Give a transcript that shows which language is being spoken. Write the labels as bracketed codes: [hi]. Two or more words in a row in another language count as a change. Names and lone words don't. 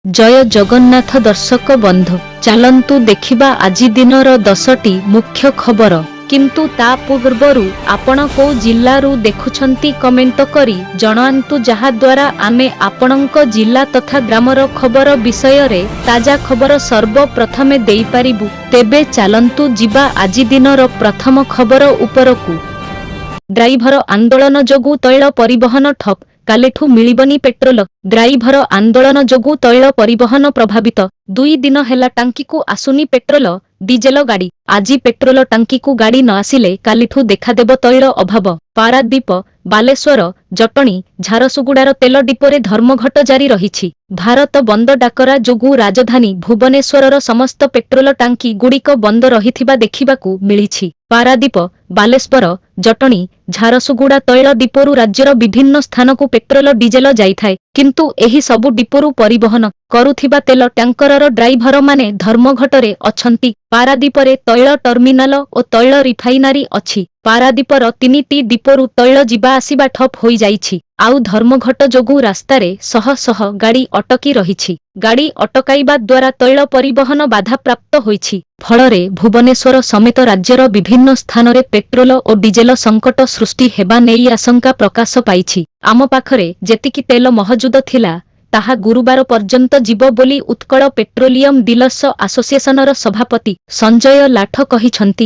[or] ଜୟ ଜଗନ୍ନାଥ ଦର୍ଶକ ବନ୍ଧୁ ଚାଲନ୍ତୁ ଦେଖିବା ଆଜି ଦିନର 10ଟି ମୁଖ୍ୟ ଖବର କିନ୍ତୁ ତା ପୂର୍ବରୁ ଆପଣ କେଉଁ ଜିଲ୍ଲାରୁ ଦେଖୁଛନ୍ତି କମେଣ୍ଟ କରି ଜଣାନ୍ତୁ ଯାହା ଦ୍ୱାରା ଆମେ ଆପଣଙ୍କ ଜିଲ୍ଲା ତଥା ଗ୍ରାମର ଖବର ବିଷୟ ରେ ତାଜା ଖବର ସର୍ବପ୍ରଥମେ ଦେଇ ପାରିବୁ। ତେବେ ଚାଲନ୍ତୁ ଯିବା ଆଜି ଦିନର ପ୍ରଥମ ଖବର ଉପରକୁ। ଡ୍ରାଇଭର ଆନ୍ଦୋଳନ ଯୋଗୁ ତୈଳ ପରିବହନ ଠପ, କାଲିଠୁ ମିଳିବନି ପେଟ୍ରୋଲ। ଡ୍ରାଇଭର ଆନ୍ଦୋଳନ ଯୋଗୁ ତୈଳ ପରିବହନ ପ୍ରଭାବିତ। 2 ଦିନ ହେଲା ଟାଙ୍କିକୁ ଆସୁନି ପେଟ୍ରୋଲ ଡିଜେଲ ଗାଡ଼ି। ଆଜି ପେଟ୍ରୋଲ ଟାଙ୍କିକୁ ଗାଡ଼ି ନ ଆସିଲେ କାଲିଠୁ ଦେଖାଦେବ ତୈଳ ଅଭାବ। ପାରାଦୀପ, ବାଲେଶ୍ୱର, ଜଟଣୀ, ଝାରସୁଗୁଡ଼ାର ତେଲ ଡିପୋରେ ଧର୍ମଘଟ ଜାରି ରହି। ଭାରତ ବନ୍ଦ ଡାକରା ଯୋଗୁ ରାଜଧାନୀ ଭୁବନେଶ୍ୱରର ସମସ୍ତ ପେଟ୍ରୋଲ ଟାଙ୍କି ଗୁଡ଼ିକ ବନ୍ଦ ରହିଥିବା ଦେଖିବାକୁ ମିଳିଛି। ପାରାଦୀପ, ବାଲେଶ୍ୱର, ଜଟଣୀ, ଝାରସୁଗୁଡ଼ା ତୈଳ ଡିପୋରୁ ରାଜ୍ୟର ବିଭିନ୍ନ ସ୍ଥାନକୁ ପେଟ୍ରୋଲ ଡିଜେଲ ଯାଇଥାଏ, କିନ୍ତୁ ଏହି ସବୁ ଡିପୋରୁ ପରିବହନ କରୁଥିବା ତେଲ ଟ୍ୟାଙ୍କରର ଡ୍ରାଇଭର ମାନେ ଧର୍ମଘଟରେ ଅଛନ୍ତି। ପାରାଦୀପରେ ତୈଳ ଟର୍ମିନାଲ ଓ ତୈଳ ରିଫାଇନାରୀ ଅଛି। ପାରାଦୀପର 3ଟି ଡିପୋରୁ ତୈଳ ଯିବା ଆସିବା ଠପ ହୋଇ ଯାଇଛି। ଆଉ ଧର୍ମଘଟ ଯୋଗୁ ରାସ୍ତାରେ ଶହ ଶହ ଗାଡ଼ି ଅଟକି ରହିଛି। ଗାଡ଼ି ଅଟକାଇବା ଦ୍ୱାରା ତୈଳ ପରିବହନ ବାଧା ପ୍ରାପ୍ତ ହୋଇଛି। ଫଳରେ ଭୁବନେଶ୍ୱର ସମେତ ରାଜ୍ୟର ବିଭିନ୍ନ ସ୍ଥାନରେ ପେଟ୍ରୋଲ ଓ ଡିଜେଲ ସଙ୍କଟ ସୃଷ୍ଟି ହେବା ନେଇ ଆଶଙ୍କା ପ୍ରକାଶ ପାଇଛି। ଆମ ପାଖରେ ଯେତିକି ତେଲ ମହଜୁଦ ଥିଲା ତାହା ଗୁରୁବାର ପର୍ଯ୍ୟନ୍ତ ଯିବ ବୋଲି ଉତ୍କଳ ପେଟ୍ରୋଲିୟମ ଡିଲର୍ସ ଆସୋସିଏସନର ସଭାପତି ସଞ୍ଜୟ ଲାଠ କହିଛନ୍ତି।